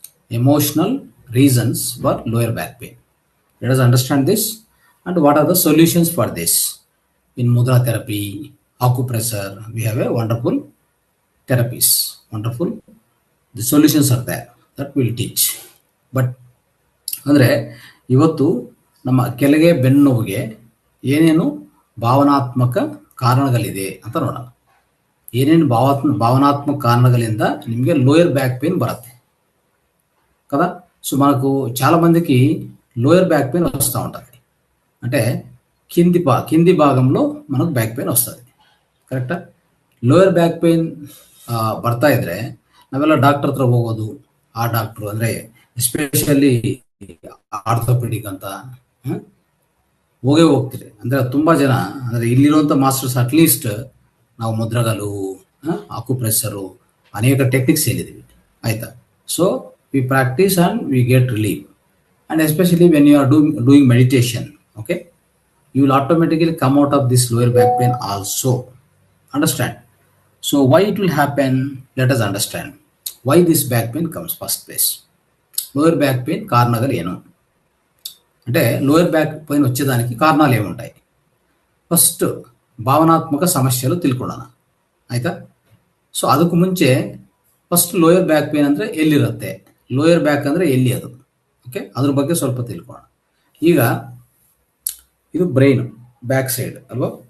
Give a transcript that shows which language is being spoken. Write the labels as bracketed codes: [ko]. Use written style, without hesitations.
[en] Emotional reasons for lower back pain. Let us understand this and what are the solutions for this. In mudra therapy, acupressure, we have a wonderful therapies. Wonderful. The solutions are there that we'll teach. [kn] But ಅಂದರೆ ಇವತ್ತು ನಮ್ಮ ಕೆಳಗೆ ಬೆನ್ನು ನೋವಿಗೆ ಏನೇನು ಭಾವನಾತ್ಮಕ ಕಾರಣಗಳಿದೆ ಅಂತ ನೋಡೋಣ. ಏನೇನು ಭಾವನಾತ್ಮಕ కారణಗಳಿಂದ ನಿಮಗೆ లోయర్ బ్యాక్ పెయిన్ బರುತ್ತೆ కదా. [te] సో మనకు చాలా మందికి లోయర్ బ్యాక్ పెయిన్ వస్తూ ఉంటుంది. అంటే కింది భాగంలో మనకు బ్యాక్ పెయిన్ వస్తుంది. [kn] ಕರೆಕ್ಟಾ? ಲೋಯರ್ ಬ್ಯಾಕ್ ಪೇನ್ ಬರ್ತಾ ಇದ್ರೆ ನಾವೆಲ್ಲ ಡಾಕ್ಟರ್ ಹತ್ರ ಹೋಗೋದು. ಆ ಡಾಕ್ಟ್ರು ಅಂದರೆ ಎಸ್ಪೆಷಲಿ ಆರ್ಥೋಪೆಡಿಕ್ ಅಂತ ಹೋಗ್ತೀರಿ. ಅಂದರೆ ತುಂಬ ಜನ ಅಂದರೆ ಇಲ್ಲಿರುವಂಥ ಮಾಸ್ಟರ್ಸ್ ಅಟ್ಲೀಸ್ಟ್ ನಾವು ಮುದ್ರಗಲು, ಅಕ್ಯುಪ್ರೆಷರು, ಅನೇಕ ಟೆಕ್ನಿಕ್ಸ್ ಹೇಳಿದ್ದೀವಿ, ಆಯಿತಾ. [en] So we practice and we get relief. And especially when you are doing meditation, okay, you will automatically come out of this lower back pain also. Understand? So why it will happen? Let us understand why this back pain comes first place. [te] Lower back pain కారణాలు ಏನು అంటే lower back pain వచ్చేదానికి కారణాలు ఏముంటాయి? [kn] First ಭಾವನಾತ್ಮಕ ಸಮಸ್ಯೆಗಳು ತಿಳ್ಕೊಳ್ಳೋಣ, ಆಯ್ತಾ. ಸೊ ಅದಕ್ಕೂ ಮುಂಚೆ ಫಸ್ಟ್ ಲೋಯರ್ ಬ್ಯಾಕ್ ಪೇನ್ ಅಂದರೆ ಎಲ್ಲಿರುತ್ತೆ, ಲೋಯರ್ ಬ್ಯಾಕ್ ಅಂದರೆ ಎಲ್ಲಿ ಅದು, ಓಕೆ, ಅದ್ರ ಬಗ್ಗೆ ಸ್ವಲ್ಪ ತಿಳ್ಕೊಳ್ಳೋಣ. ಈಗ ಇದು ಬ್ರೈನ್ ಬ್ಯಾಕ್ ಸೈಡ್ ಅಲ್ವಾ.